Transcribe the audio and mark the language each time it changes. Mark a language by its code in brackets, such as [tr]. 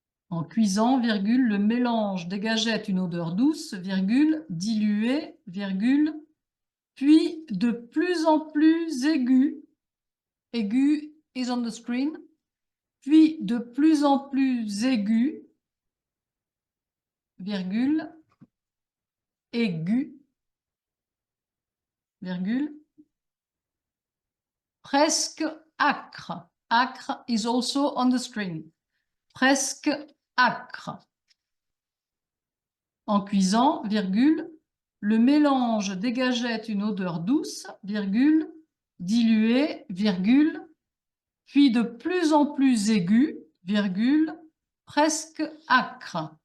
[fr] En cuisant, virgule, le mélange dégageait une odeur douce, virgule, dilué, virgule, puis de plus en plus aigu, aigu [en] is on the screen, [fr] puis de plus en plus aigu, virgule, aigu, virgule, presque acre. [en] Acre is also on the screen. [fr] Presque acre. En cuisant, virgule, le mélange dégageait une odeur douce, virgule, diluée, virgule, puis de plus en plus aiguë, virgule, presque acre.